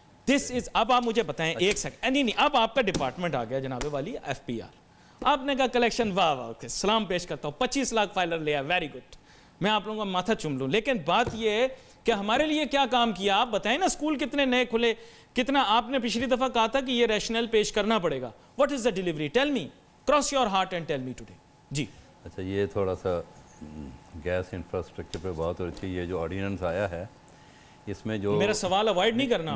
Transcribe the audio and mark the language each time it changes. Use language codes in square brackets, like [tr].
[en] this is, [ur] اب آپ مجھے بتائیں ایک سیکنڈ, نہیں اب آپ کا ڈپارٹمنٹ آ گیا جناب والی, ایف پی آر. آپ نے کہا کلیکشن, واہ واہ, سلام پیش کرتا ہوں, 25 لاکھ فائلر لیا, [en] very good, [ur] میں آپ لوگوں کا ماتھا چوم لوں. لیکن بات یہ ہے کہ ہمارے لیے کیا کام کیا, آپ بتائیں نا. اسکول کتنے نئے کھلے, کتنا آپ نے پچھلی دفعہ کہا تھا کہ یہ ریشنل پیش کرنا پڑے گا. [en] What is the delivery, tell me, cross your heart and tell me today. [ur] جی اچھا, یہ تھوڑا سا گیس انفراسٹرکچر پہ بات ہو رہی تھی. یہ جو آرڈیننس آیا ہے اس میں جو, میرا سوال اوائڈ نہیں کرنا,